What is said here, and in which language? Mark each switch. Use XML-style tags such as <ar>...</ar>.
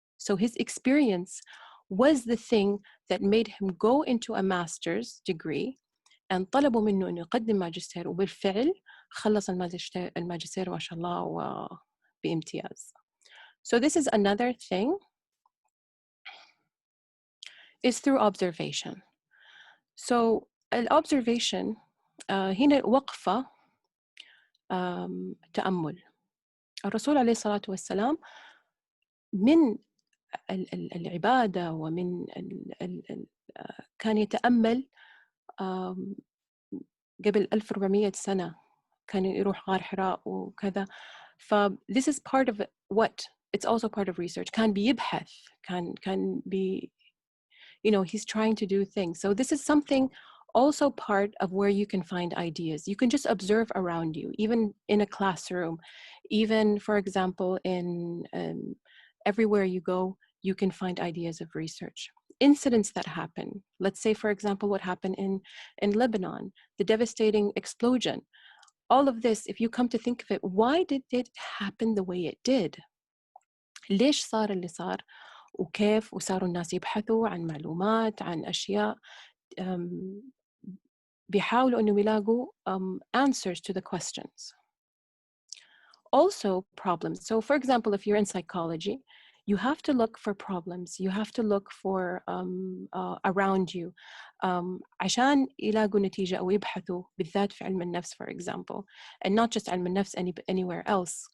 <en>So his experience was the thing that made him go into a master's degree, and</en> <ar>طلبوا منه إنه يقدم ماجستير, وبالفعل خلص الماجستير ما شاء الله وبامتياز.</ar> <en>So this is another thing, is through observation.</en> <ar>So الobservation هنا وقفة تأمل. الرسول عليه الصلاة والسلام من العبادة ومن كان يتأمل قبل 1400 سنة, كان يروح غار حراء وكذا.</ar> <en>This is part of what? It's also part of research.</en> <ar>كان بيبحث, كان</ar> <en>he's trying to do things. So this is something also part of where you can find ideas. You can just observe around you, even in a classroom, even, for example, in everywhere you go, you can find ideas of research. Incidents that happen. Let's say, for example, what happened in Lebanon, the devastating explosion. All of this, if you come to think of it, why did it happen the way it did?</en> <ar>ليش صار اللي صار؟ وكيف؟ وصاروا الناس يبحثوا عن معلومات عن أشياء. بيحاولوا إنه يلاقوا</ar> <en>answers to the questions. Also problems. So for example, if you're in psychology, you have to look for problems. You have to look for around you.</en> <ar>عشان يلاقوا نتيجة أو يبحثوا بالذات في علم النفس,</ar> <en>for example, and not just</en> <ar>علم النفس</ar> <en>anywhere else.</en>